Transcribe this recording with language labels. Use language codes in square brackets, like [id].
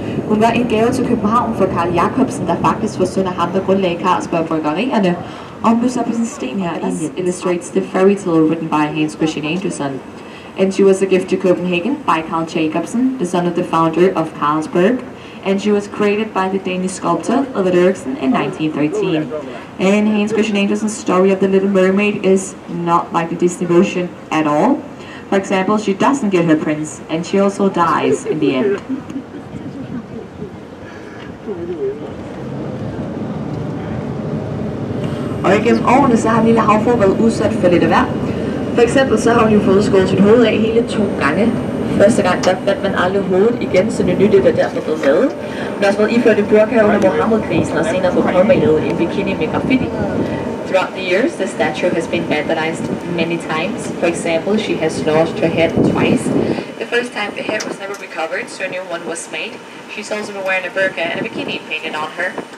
[da] Hun var en gave til København for Carl Jacobsen, der faktisk var søn af ham, der grundlagde Carlsberg Bryggerierne. Og hun blev så på sin sten her. [en] This illustrates the fairy tale written by Hans Christian Andersen. And she was a gift to Copenhagen by Carl Jacobsen, the son of the founder of Carlsberg. And she was created by the Danish sculptor Ulrik Eriksen in 1913. And Hans Christian Andersen's story of the Little Mermaid is not like the Disney version at all. For example, she doesn't get her prince, and she also dies in the end. [da] Og igennem årene så har lille havfru været udsat for lidt af hver. For eksempel så har hun jo fået skåret sit hoved af hele 2 gange. Første gang der fandt man aldrig hovedet igen, så det nyttigt er derfor blevet med. Hun har også været iført i burka under Mohammed-krisen og senere fået påmalet en bikini med graffiti. [en] Throughout the years, the statue has been vandalized many times. For example, she has lost her head twice. The first time the head was never recovered, so a new one was made. She's also been wearing a burqa and a bikini painted on her.